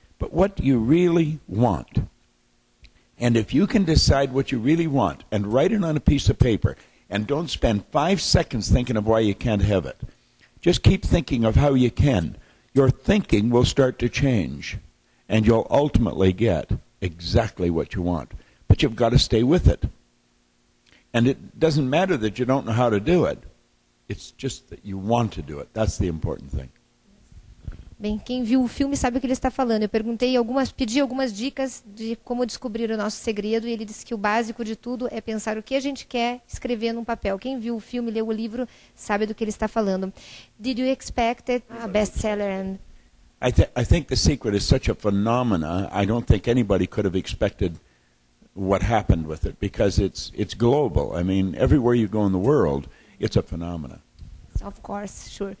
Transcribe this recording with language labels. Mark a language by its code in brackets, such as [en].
[en] But what do you really want? And if you can decide what you really want and write it on a piece of paper, and don't spend 5 seconds thinking of why you can't have it, just keep thinking of how you can, your thinking will start to change, and you'll ultimately get exactly what you want. But you've got to stay with it. And it doesn't matter that you don't know how to do it. It's just that you want to do it. That's the important thing. [pt] Bem, quem viu o filme sabe o que ele está falando. Eu pedi algumas dicas de como descobrir o nosso segredo, e ele disse que o básico de tudo é pensar o que a gente quer escrever num papel. Quem viu o filme, leu o livro, sabe do que ele está falando. [en] Did you expect it a bestseller? I think The Secret is such a phenomena. I don't think anybody could have expected what happened with it, because it's global. I mean, everywhere you go in the world, it's a phenomena. Of course, sure.